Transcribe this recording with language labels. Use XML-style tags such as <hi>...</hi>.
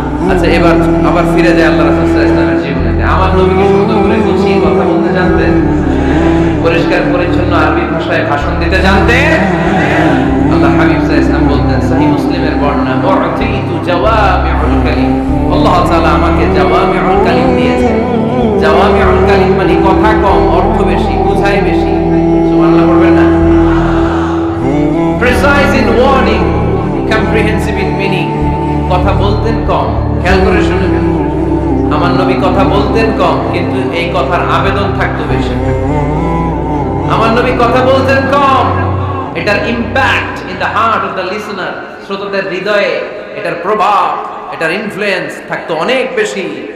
<bn>আচ্ছা এবার আবার ফিরে যায় আল্লাহ রাসূল সাল্লাল্লাহু আলাইহি ওয়াসাল্লামের জীবনে। আমার নবীকে সুন্দর করে গুছিয়ে কথা বলতে জানতেন, পরিষ্কার পরিচ্ছন্ন আরবি ভাষায় ভাষণ দিতে জানতেন। আল্লাহ হাবিব সাল্লাল্লাহু আলাইহি ওয়াসাল্লাম বলতেন, সহিহ মুসলিমের বর্ণনা,</bn> <ar>উতিতু জাওয়ামিউল কালিম।</ar> <bn>আল্লাহ তাআলা আমাকে জাওয়ামিউল কালিম দিয়েছেন। জাওয়ামিউল কালিম মানে কথা কম, অর্থ বেশি, বুঝায় বেশি। সুবহানাল্লাহ পড়বেন না?</bn> <en>Precise in wording, comprehensive in meaning.</en> <bn>কথা বলতেন কম, খেয়াল করে শুনবেন। আমার নবী কথা বলতেন কম, কিন্তু এই কথার আবেদন থাকতো বেশি। আমার নবী কথা বলতেন কম, এটার</bn> <en>impact in the heart of the listener,</en> <bn>শ্রোতাদের হৃদয়ে এটার প্রভাব, এটার ইনফ্লুয়েন্স থাকতো অনেক বেশি।</bn>